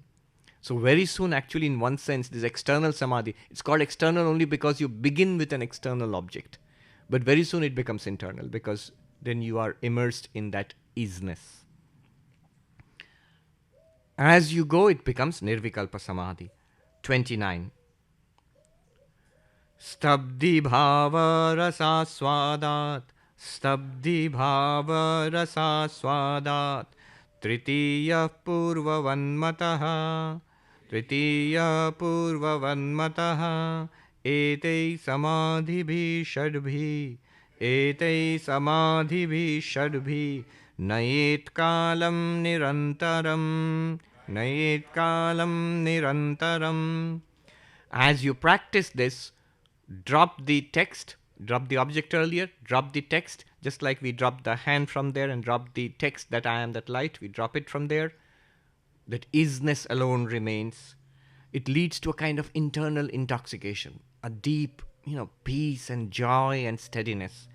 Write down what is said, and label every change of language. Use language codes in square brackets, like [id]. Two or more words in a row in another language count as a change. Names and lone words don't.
[en] So very soon, actually, in one sense, this external samadhi, it's called external only because you begin with an external object. But very soon it becomes internal, because then you are immersed in that isness. As you go, it becomes [sa] निर्विकल्प समाधि. [en] 29. [sa] स्तब्धि भाव रस स्वादात्, स्तब्धि भाव रस स्वादात्, तृतीयः पूर्ववन्मतः, तृतीयः पूर्ववन्मतः, एतैः समाधिभिः षड्भिः, एतैः समाधिभिः षड्भिः, नयेत् कालं निरन्तरम्, नयेत् कालं निरन्तरम्. [en] As you practice this, drop the text, drop the object earlier, drop the text, just like we drop the hand from there and drop the text that I am that light, we drop it from there. That isness alone remains. It leads to a kind of internal intoxication, a deep, peace and joy and steadiness.